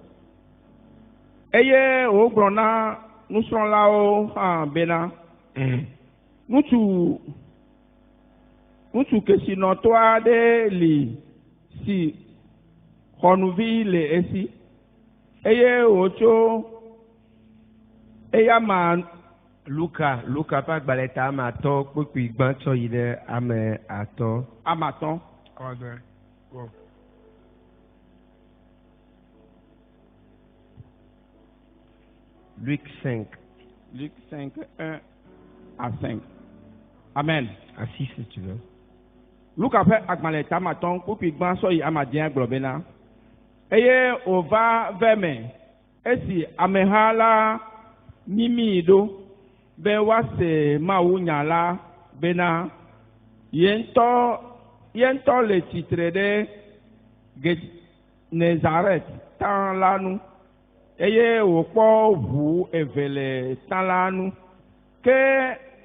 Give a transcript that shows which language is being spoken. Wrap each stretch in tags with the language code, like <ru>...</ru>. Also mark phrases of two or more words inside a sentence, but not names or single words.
<ee>Eye wògblɔ na nusrɔ̃lawo hã bena ŋutsu kesinɔtɔ aɖe li si xɔnuvi le esi eye wòtso eya ma Luka ƒe agbalẽ ta ame atɔ̃ kpukpi gbãtɔ yi ɖe ame atɔ̃. Ame atɔ̃.</ee> <fr>Luc 5. Luc 5, 1 à 5. Amen. À 6 si tu veux.</fr> <ee>Luka ƒe agbalẽ ta ame atɔ̃ kpukpi gbãtɔ yi ame adẽ gblɔ bena eye wòva ve me esi ameha la mimi ɖo be woase Mawu nya la bena ye ŋutɔ le tsitre ɖe Genezaret ta la nu eye wòkpɔ ʋu eve le ta la nu ke</ee>